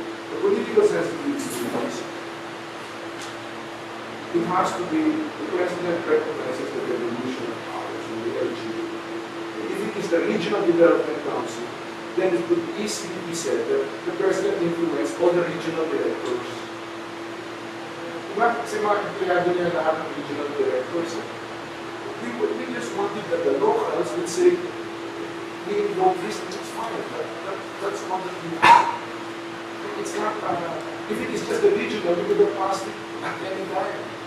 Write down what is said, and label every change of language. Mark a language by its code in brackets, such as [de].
[en] The political sensitivity is it has to be, the president recognizes the devolution of powers in the LGU. If it is the Regional Development Council, then it could easily be said that the president influenced all the regional directors. [tl] Kasi mga empleyado niya lahat ng regional directors. [en] We just wanted that the locals would say, we invoke this, it's fine. That's wonderful. It's not, if it is just the regional, we could have passed it at any time.